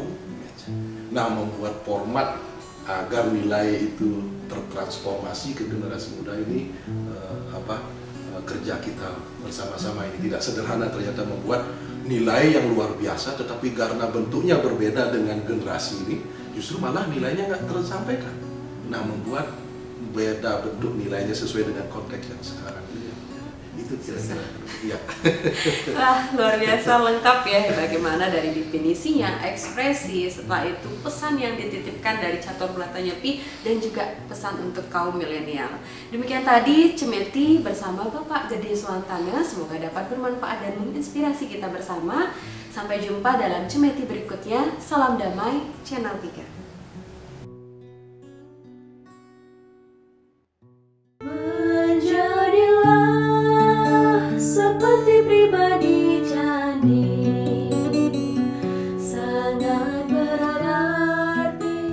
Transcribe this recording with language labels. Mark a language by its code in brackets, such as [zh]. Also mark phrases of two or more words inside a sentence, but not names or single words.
[id] Nah, membuat format agar nilai itu tertransformasi ke generasi muda ini kerja kita bersama-sama ini tidak sederhana ternyata membuat nilai yang luar biasa, tetapi karena bentuknya berbeda dengan generasi ini justru malah nilainya nggak tersampaikan. Nah, membuat beda bentuk nilainya sesuai dengan konteks yang sekarang ini. Itu kira-kira. Ya. Wah, luar biasa lengkap ya, bagaimana dari definisinya, ekspresi, setelah itu pesan yang dititipkan dari catur berata nyepi dan juga pesan untuk kaum milenial. Demikian tadi Cemeti bersama Bapak Gede Swantana, semoga dapat bermanfaat dan menginspirasi kita bersama. Sampai jumpa dalam Cemeti berikutnya. Salam damai, Channel 3. Seperti pribadi candi sangat berarti.